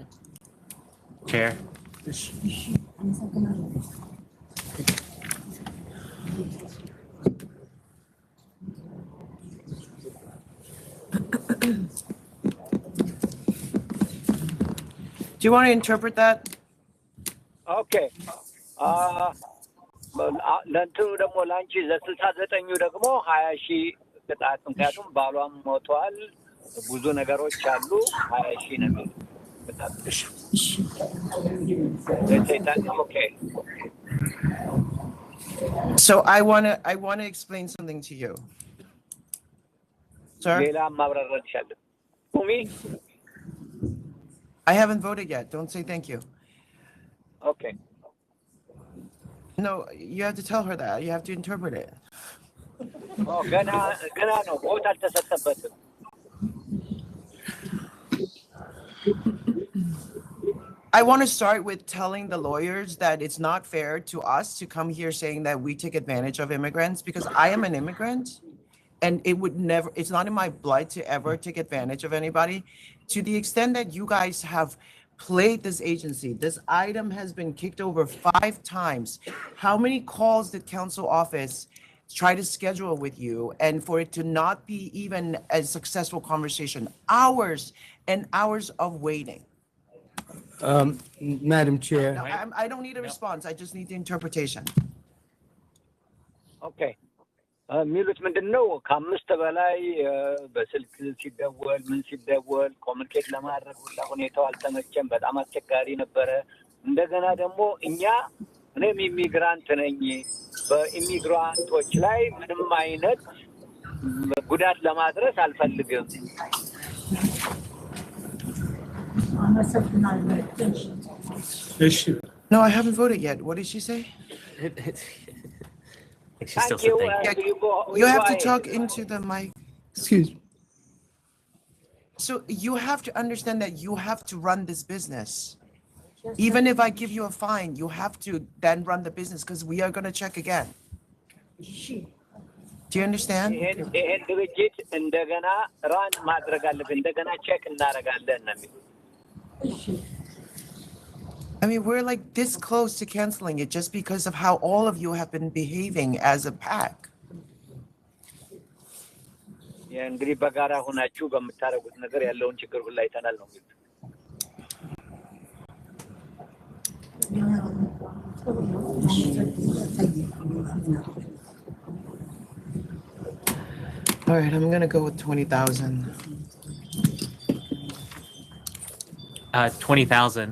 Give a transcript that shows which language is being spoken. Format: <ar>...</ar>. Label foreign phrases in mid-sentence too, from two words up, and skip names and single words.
<en>Chair? Do you want to interpret that? Okay.</en> <am>ለእንትኑ ደግሞ ለአንቺ ለ69 ደግሞ 20,000 ቅጣት፣ ምክንያቱም ባሏም ሞቷል፣ ብዙ ነገሮች አሉ። 20,000 ነው የሚል ቅጣት። Okay.</am> <en>So I wanna explain something to you. Sir,</en> <am>ሌላ ማብራራት ይሻላል ቁሚ</am> <en>I haven't voted yet. Don't say thank you. Okay. No, you have to tell her that. You have to interpret it.</en> <am>ገና ነው ቦታ አልተሰጠበትም</am> <en>I want to start with telling the lawyers that it's not fair to us to come here saying that we take advantage of immigrants, because I am an immigrant and it's not in my blood to ever take advantage of anybody. To the extent that you guys have played this agency, this item has been kicked over 5 times. How many calls did council office try to schedule with you, and for it to not be even a successful conversation? Hours and hours of waiting. Madam Chair. No, I don't need a response. I just need the interpretation.</en> <am>Okay. የሚሉት ምንድን ነው? ከ5 በላይ በስልክ ሲደወል ምን ሲደወል ኮሚኒኬት ለማድረግ ሁላ ሁኔታው አልተመቸም። በጣም አስቸጋሪ ነበረ። እንደገና ደግሞ እኔም ኢሚግራንት ነኝ። በኢሚግራንቶች ላይ ምንም አይነት ጉዳት ለማድረስ አልፈልግም።</am> <en>No, I haven't voted yet. What did she say? She's still saying thank you. You have to talk into the mic. Excuse me. So you have to understand that you have to run this business. Even if I give you a fine, you have to then run the business, because we are going to check again. Do you understand?</en> <am>ይሄን ድርጅት እንደገና ራን ማድረግ አለብን። እንደገና ቼክ እናደርጋለን ነው የሚሉት።</am> <en>I mean, we're like this close to canceling it just because of how all of you have been behaving as a pack.</en> <am>እንግዲህ በጋራ ሆናችሁ በምታደርጉት ነገር ያለውን ችግር ሁሉ አይተናል ነው የሚሉት።</am> <en>All right, I'm going to go with 20,000. 20,000.</en>